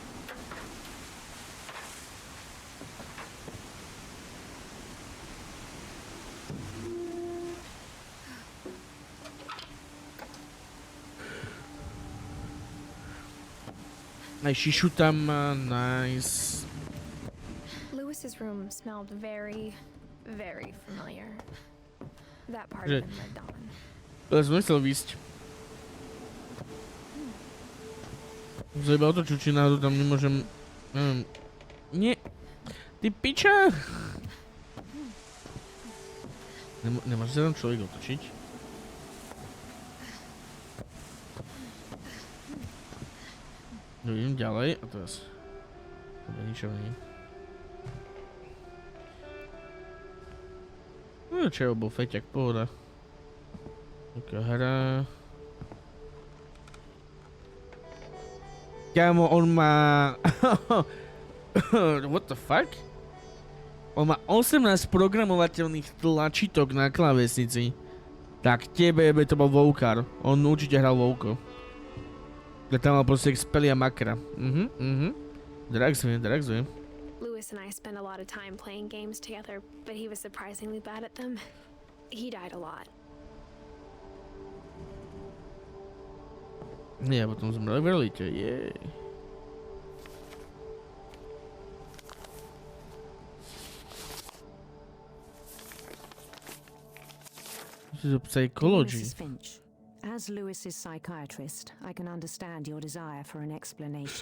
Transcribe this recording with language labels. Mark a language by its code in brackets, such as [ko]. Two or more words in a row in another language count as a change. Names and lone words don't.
[sk] Aj šišu tam má, nice. [en] Lewis's room smelled very, very familiar. That part of him lived on. [sk] Ale som nechcel výsť. Zajíba o to, či náhodou tam nemôžem... Nie. Ty piča! Nemáš sa tam človek otočiť? No idem ďalej a teraz... Dobre, ničo nie. No čo, bol feťak, pohoda. Taká hra. Kámo, on má... [en] What the fuck? [sk] On má 18 programovateľných tlačítok na klávesnici. Tak tebe to bol Vovkár. On určite hral Vovko. Tam mal proste expelia makra. Draxujem. [en] Lewis and I spent a lot of time playing games together, but he was surprisingly bad at them. He died a lot. [sk] Nie, potom zomreli v realite, jej. [en] This is a psychology. Mrs. Finch, as Lewis's psychiatrist, I can understand your desire for an explanation.